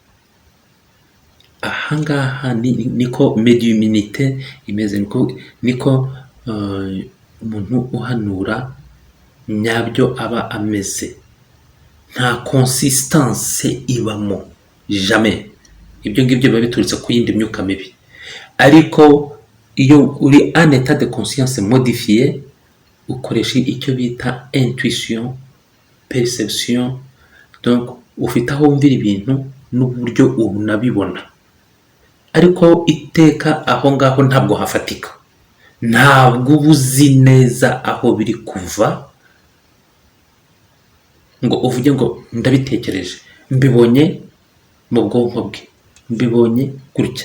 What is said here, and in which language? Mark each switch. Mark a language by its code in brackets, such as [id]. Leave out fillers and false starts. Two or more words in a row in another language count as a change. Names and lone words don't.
[rw] Ahangaha niko mediuminite imeze, niko umuntu uhanura nyabyo aba ameze. Nta consistance ibamo jamais. Ibyo ngibyo biba biturutse ku yindi myuka mibi, ariko iyo uri en [fr] état de conscience modifié, [rw] ukoresha icyo bita [fr] intuition, perception, donc [rw] ufite aho wumvira ibintu n'uburyo unabibona, ariko iteka aho ngaho ntabwo hafatika, ntabwo ubuzi neza aho biri kuva ngo uvuge ngo ndabitekereje, mbibonye mu bwonko bwe, mbibonye gutya.